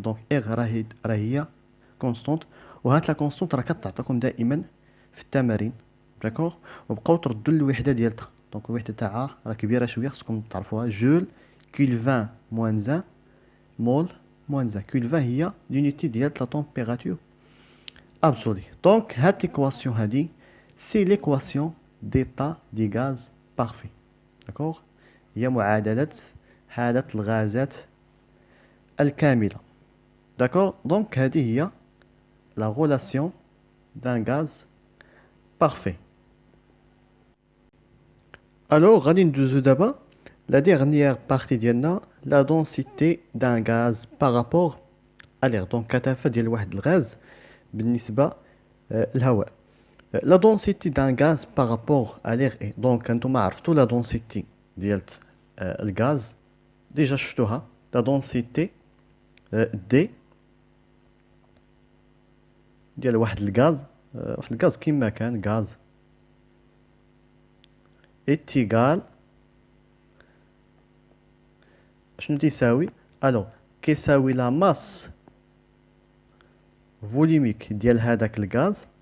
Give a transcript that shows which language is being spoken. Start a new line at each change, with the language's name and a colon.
Arabic: دونك اغ راهي كونستونت، وهاد لا كونستونت راه كتعطيكم دائما في التمارين. داكوغ، وبقاو تردوا الوحده ديالتها. دونك الوحده تاعها راه كبيره شويه خصكم تعرفوها، جول كيلفان موان 1 مول موان 1. كيلفان هي لونيتي ديال لا تمبيراتور
French: absolu. Donc هاد l'équation هادي c'est l'équation d'état du gaz parfait. D'accord.
Arabic: هي معادلة حالة الغازات الكاملة.
French: D'accord. Donc هذه هي la relation d'un gaz parfait. Alors غادي ندوزو دابا la dernière partie ديالنا la densité d'un gaz par rapport à l'air.
Arabic: Donc كثافة ديال واحد الغاز بالنسبة للهواء.
French: La densité d'un gaz par rapport à l'air est donc
Arabic: انتوما عرفتوا la densité ديال الغاز ديجا شفتوها la densité D ديال واحد الغاز واحد الغاز كيما كان غاز est égal شنو تيساوي الو كيساوي لا ماس فوليميك ديال هذاك الغاز